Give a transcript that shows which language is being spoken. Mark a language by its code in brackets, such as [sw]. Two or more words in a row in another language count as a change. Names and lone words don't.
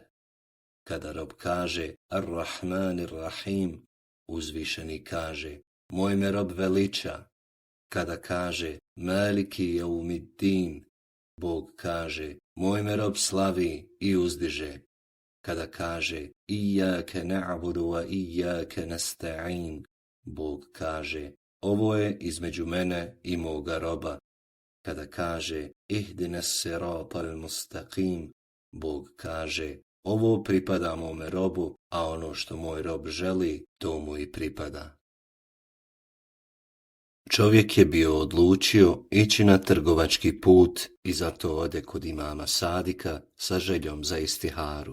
[bs] Kada rob kaže [ar] الرحمن الرحيم, [bs] uzvišeni kaže, moj me rob veliča. Kada kaže [ar] مالك يوم الدين, [bs] Bog kaže, moj me rob slavi i uzdiže. Kada kaže [ar] إياك نعبد وإياك نستعين, [bs] Bog kaže, ovo je između mene i moga roba. Kada kaže [ar] اهدنا الصراط المستقيم, [bs] Bog kaže, ovo pripada mome robu, a ono što moj rob želi, to mu i pripada. Čovjek je bio odlučio ići na trgovački put i zato ode kod imama Sadika sa željom za istiharu.